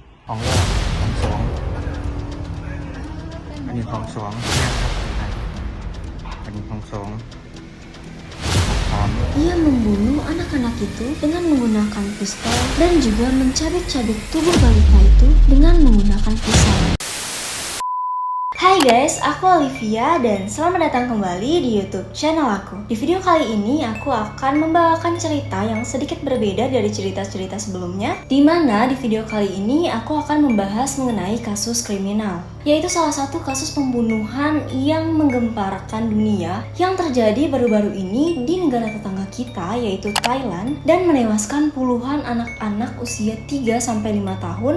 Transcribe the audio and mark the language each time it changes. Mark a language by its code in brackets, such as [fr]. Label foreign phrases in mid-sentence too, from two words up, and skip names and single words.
[th] ของแรกของสองอันนี้ของสองเนี่ยครับอันนี้ของสองสาม [id] Ia membunuh anak-anak itu dengan menggunakan pistol dan juga mencabik-cabik tubuh balita itu dengan menggunakan pisau. Hai guys, aku Olivia dan selamat datang kembali di YouTube channel aku. Di video kali ini aku akan membawakan cerita yang sedikit berbeda dari cerita-cerita sebelumnya, di mana di video kali ini aku akan membahas mengenai kasus kriminal, yaitu salah satu kasus pembunuhan yang menggemparkan dunia yang terjadi baru-baru ini di negara tetangga kita, yaitu Thailand, dan menewaskan puluhan anak-anak usia 3-5 tahun.